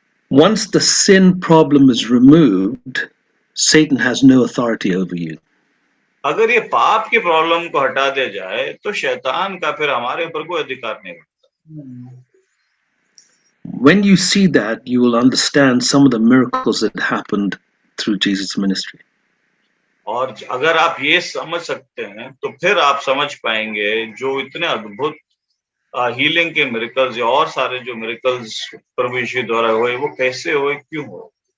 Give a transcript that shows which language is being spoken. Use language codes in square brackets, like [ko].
[en] Once the sin problem is removed, Satan has no authority over you. [hi] अगर ये पाप की प्रॉब्लम को हटा दिया जाए तो शैतान का फिर हमारे ऊपर कोई अधिकार नहीं बनता। [en] When you see that, you will understand some of the miracles that happened through Jesus' ministry. [hi] और अगर आप ये समझ सकते हैं तो फिर आप समझ पाएंगे जो इतने अद्भुत हीलिंग के मिरेकल्स या और सारे जो मिरेकल्स प्रभु यीशु द्वारा हुए वो कैसे हुए, क्यों हुए।